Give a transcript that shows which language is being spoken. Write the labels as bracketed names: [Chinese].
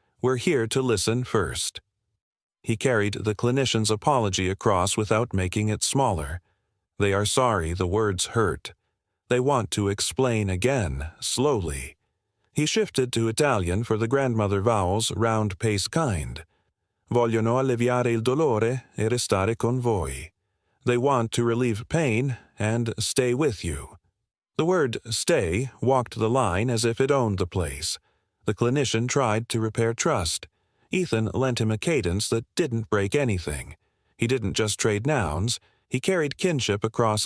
[English] We're here to listen first." He carried the clinician's apology across without making it smaller. They are sorry the words hurt. They want to explain again, slowly. He shifted to Italian for the grandmother vowels, round-paced kind. [Italian] "Vogliono alleviare il dolore e restare con voi." [English] They want to relieve pain and stay with you. The word "stay" walked the line as if it owned the place. The clinician tried to repair trust. Ethan lent him a cadence that didn't break anything. He didn't just trade nouns. He carried kinship across.